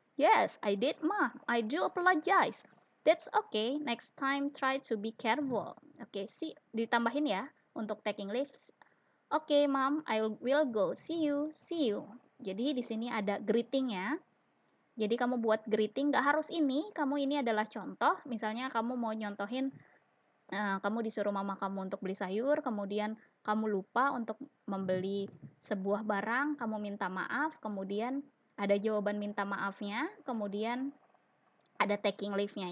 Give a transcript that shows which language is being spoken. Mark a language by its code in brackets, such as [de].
[en] Yes, I did mom, I do apologize. That's okay, next time try to be careful. [id] Oke, ditambahin ya untuk taking leaves. [en] Oke, mom, I will go, see you, see you. [id] Jadi di sini ada greetingnya. Jadi kamu buat greeting, gak harus ini adalah contoh. Misalnya kamu mau nyontohin, kamu disuruh mama kamu untuk beli sayur, kemudian kamu lupa untuk membeli sebuah barang, kamu minta maaf, kemudian ada jawaban minta maafnya, kemudian ada taking leave-nya.